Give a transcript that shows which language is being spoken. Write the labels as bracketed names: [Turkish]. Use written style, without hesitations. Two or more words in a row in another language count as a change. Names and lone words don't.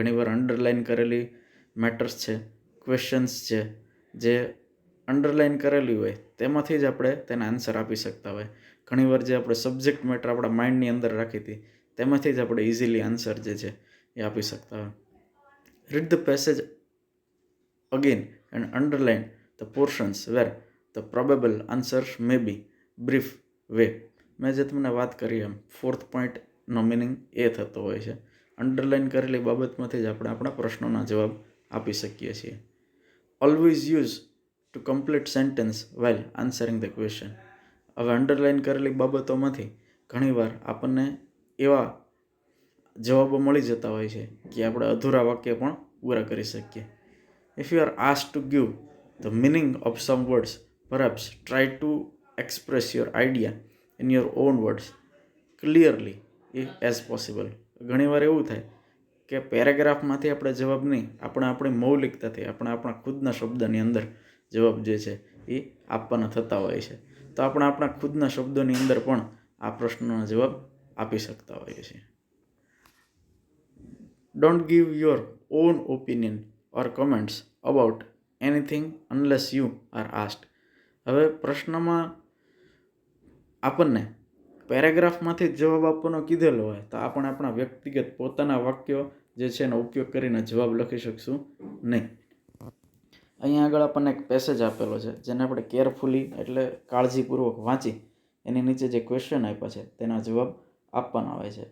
[Gujarati] ઘણીવાર અંડરલાઇન કરેલી મેટર્સ છે, ક્વેશ્ચન્સ છે, જે અંડરલાઇન કરેલી હોય તેમાંથી જ આપણે તેના આન્સર આપી શકતા હોય. ઘણીવાર જે આપણે [English] subject matter [Gujarati] આપણા માઇન્ડની અંદર રાખી હતી તેમાંથી જ આપણે [English] easily answer [Gujarati] જે છે એ આપી શકતા હોય. [English] Read the passage again and underline the portions where the probable answers may be brief way. [Gujarati] મેં જે તમને વાત કરી એમ 4th પોઈન્ટનો મિનિંગ એ થતો હોય છે. અંડરલાઇન કરેલી બાબતમાંથી જ આપણે આપણા પ્રશ્નોના જવાબ આપી શકીએ છીએ. [English] Always use to complete sentence while answering the question. [Gujarati] હવે અંડરલાઇન કરેલી બાબતોમાંથી ઘણીવાર આપણને એવા જવાબો મળી જતા હોય છે કે આપણે અધૂરા વાક્ય પણ પૂરા કરી શકીએ. [English] If you are asked to give the meaning of some words, perhaps try to express your idea in your own words clearly as possible. [Gujarati] ઘણીવાર એવું થાય કે પેરેગ્રાફમાંથી આપણે જવાબ નહીં, આપણે આપણી મૌલિકતાથી આપણે આપણા ખુદના શબ્દની અંદર જવાબ જે છે એ આપવાના થતા હોય છે. તો આપણે આપણા ખુદના શબ્દોની અંદર પણ આ પ્રશ્નોના જવાબ આપી શકતા હોઈએ છીએ. [English] Don't give your own opinion or comments about anything unless you are asked. [Gujarati] હવે પ્રશ્નમાં આપણને પેરેગ્રાફમાંથી જ જવાબ આપવાનો કીધેલો હોય તો આપણે આપણા વ્યક્તિગત પોતાના વાક્યો જે છે એનો ઉપયોગ કરીને જવાબ લખી શકશું નહીં. અહીંયા આગળ આપણને એક પેસેજ આપેલો છે જેને આપણે કેરફુલી એટલે કાળજીપૂર્વક વાંચી એની નીચે જે ક્વેશ્ચન આપ્યા છે તેના જવાબ આપવાના હોય છે.